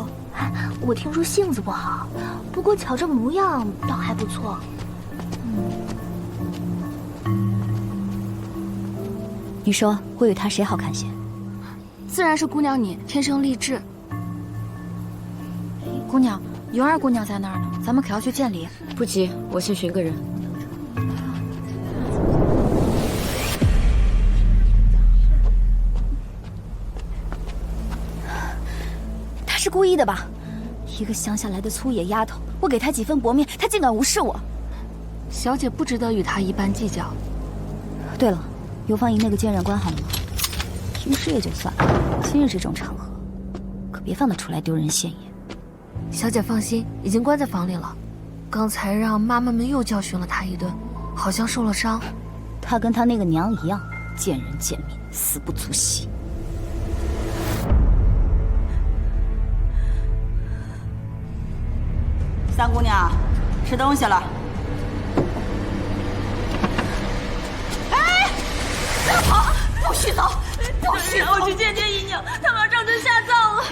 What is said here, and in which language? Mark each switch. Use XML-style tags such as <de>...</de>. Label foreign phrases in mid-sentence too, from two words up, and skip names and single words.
<zh>我聽說性子不好，不過瞧這模樣倒還不錯。你說我與她誰好看些？自然是姑娘你，天生麗質。姑娘，尤二姑娘在那兒呢，咱們可要去見禮。不急，我先尋個人。她是故意的吧？一個鄉下來的粗野丫頭，我給她幾分薄面，她竟敢無視我。小姐不值得與她一般計較。對了，遊芳營那個監染官好了嗎？平時也就算了，今日這種場合，可別放她出來丟人現眼。小姐放心，已經關在房裡了。剛才讓媽媽們又教訓了她一頓，好像受了傷。她跟她那個娘一樣，見人見面，死不足惜。三姑娘，吃東西了。哎，不要跑，不许走，不许走！我去见见姨娘，她马上就下葬了。</zh>